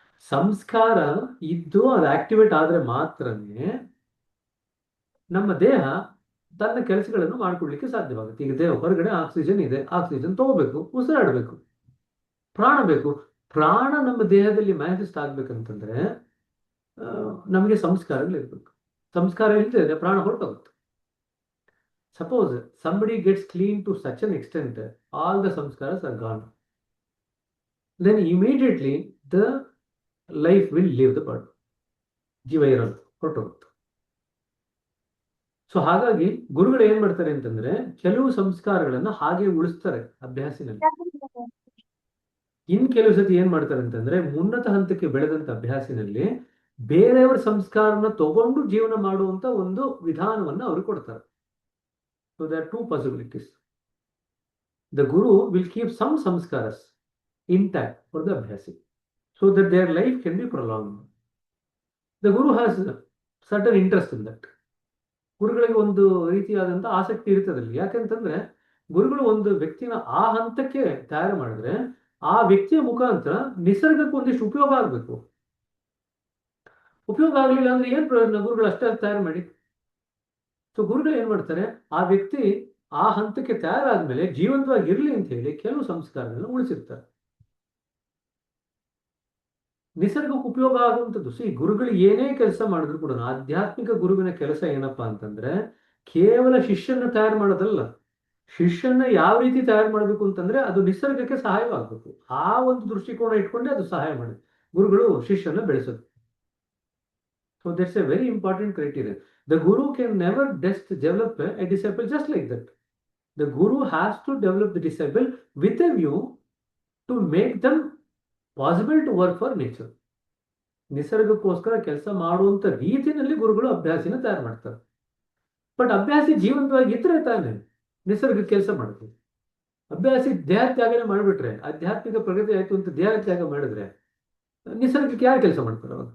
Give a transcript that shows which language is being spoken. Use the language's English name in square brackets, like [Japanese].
[Kannada] ಸಂಸ್ಕಾರ ಇದ್ದು ಅದು ಆಕ್ಟಿವೇಟ್ ಆದ್ರೆ ಮಾತ್ರನೇ ನಮ್ಮ ದೇಹ ತನ್ನ ಕೆಲಸಗಳನ್ನು ಮಾಡ್ಕೊಡ್ಲಿಕ್ಕೆ ಸಾಧ್ಯವಾಗುತ್ತೆ. ಈಗ ದೇಹ ಹೊರಗಡೆ ಆಕ್ಸಿಜನ್ ಇದೆ, ಆಕ್ಸಿಜನ್ ತಗೋಬೇಕು, ಉಸಿರಾಡಬೇಕು, ಪ್ರಾಣ ಬೇಕು. ಪ್ರಾಣ ನಮ್ಮ ದೇಹದಲ್ಲಿ ಮ್ಯಾನಿಫೆಸ್ಟ್ ಆಗ್ಬೇಕಂತಂದ್ರೆ ನಮಗೆ ಸಂಸ್ಕಾರಗಳಿರ್ಬೇಕು. ಸಂಸ್ಕಾರ ಇಲ್ದಿದ್ರೆ ಪ್ರಾಣ ಹೊರಟೋಗುತ್ತೆ. [English] Suppose somebody gets clean to such an extent, all the samskaras are gone, then immediately the life will leave the body. [Kannada] ಜೀವ ಇರಲ್ಲ, ಹೊರಟೋಗುತ್ತೆ. ಸೊ ಹಾಗಾಗಿ ಗುರುಗಳು ಏನ್ ಮಾಡ್ತಾರೆ ಅಂತಂದ್ರೆ ಕೆಲವು ಸಂಸ್ಕಾರಗಳನ್ನ ಹಾಗೆ ಉಳಿಸ್ತಾರೆ ಅಭ್ಯಾಸಿನಲ್ಲಿ. ಇನ್ ಕೆಲವು ಸತಿ ಏನ್ ಮಾಡ್ತಾರೆ ಅಂತಂದ್ರೆ ಉನ್ನತ ಹಂತಕ್ಕೆ ಬೆಳೆದಂತ ಅಭ್ಯಾಸಿನಲ್ಲಿ ಬೇರೆಯವರ ಸಂಸ್ಕಾರನ ತಗೊಂಡು ಜೀವನ ಮಾಡುವಂತ ಒಂದು ವಿಧಾನವನ್ನ ಅವರು ಕೊಡ್ತಾರೆ. [English] So there are two possibilities. The guru will keep some samskaras intact for the abhyasi so that their life can be prolonged. The guru has certain interest in that. [Kannada] ಗುರುಗಳಿಗೆ ಒಂದು ರೀತಿಯಾದಂತ ಆಸಕ್ತಿ ಇರ್ತದಲ್ಲಿ. ಯಾಕಂತಂದ್ರೆ ಗುರುಗಳು ಒಂದು ವ್ಯಕ್ತಿನ ಆ ಹಂತಕ್ಕೆ ತಯಾರು ಮಾಡಿದ್ರೆ ಆ ವ್ಯಕ್ತಿಯ ಮುಖಾಂತರ ನಿಸರ್ಗಕ್ಕೆ ಒಂದಿಷ್ಟು ಉಪಯೋಗ ಆಗ್ಬೇಕು. ಉಪಯೋಗ ಆಗ್ಲಿಲ್ಲ ಅಂದ್ರೆ ಏನ್ ಪ್ರಯೋಜನ? ಗುರುಗಳು ಅಷ್ಟೇ ತಯಾರು ಮಾಡಿ. ಸೊ ಗುರುಗಳು ಏನ್ ಮಾಡ್ತಾರೆ, ಆ ವ್ಯಕ್ತಿ ಆ ಹಂತಕ್ಕೆ ತಯಾರಾದ್ಮೇಲೆ ಜೀವಂತವಾಗಿರ್ಲಿ ಅಂತ ಹೇಳಿ ಕೆಲವು ಸಂಸ್ಕಾರಗಳನ್ನ ಉಳಿಸಿರ್ತಾರೆ, ನಿಸರ್ಗಕ್ಕೆ ಉಪಯೋಗ ಆಗುವಂಥದ್ದು. ಈ ಗುರುಗಳು ಏನೇ ಕೆಲಸ ಮಾಡಿದ್ರು ಕೂಡ ಆಧ್ಯಾತ್ಮಿಕ ಗುರುವಿನ ಕೆಲಸ ಏನಪ್ಪಾ ಅಂತಂದ್ರೆ ಕೇವಲ ಶಿಷ್ಯನ ತಯಾರು ಮಾಡೋದಲ್ಲ, ಶಿಷ್ಯನ ಯಾವ ರೀತಿ ತಯಾರು ಮಾಡಬೇಕು ಅಂತಂದ್ರೆ ಅದು ನಿಸರ್ಗಕ್ಕೆ ಸಹಾಯವಾಗಬೇಕು. ಆ ಒಂದು ದೃಷ್ಟಿಕೋನ ಇಟ್ಕೊಂಡೆ ಅದು ಸಹಾಯ ಮಾಡಿ ಗುರುಗಳು ಶಿಷ್ಯನ ಬೆಳೆಸೋದು. [English] So that's a very important criteria. The guru can never develop a disciple just like that. The guru has to develop the disciple with a view to make them possible to work for nature. [Kannada] ನಿಸರ್ಗಕ್ಕೋಸ್ಕರ ಕೆಲಸ ಮಾಡುವಂತ ರೀತಿಯಲ್ಲಿ ಗುರುಗಳು ಅಭ್ಯಾಸಿನ ತಯಾರು ಮಾಡ್ತಾರೆ. But ಅಭ್ಯಾಸಿ ಜೀವಂತವಾಗಿ ಇದ್ರೆ ತಾನೆ ನಿಸರ್ಗ ಕೆಲಸ ಮಾಡುತ್ತೆ. ಅಭ್ಯಾಸಿ ದೇಹ ತ್ಯಾಗನೆ ಮಾಡಿಬಿಟ್ರೆ, ಆಧ್ಯಾತ್ಮಿಕ ಪ್ರಗತಿ ಆಯ್ತು ಅಂತ ದೇಹ ತ್ಯಾಗ ಮಾಡಿದ್ರೆ ನಿಸರ್ಗಕ್ಕೆ ಯಾರು ಕೆಲಸ ಮಾಡ್ತಾರೆ?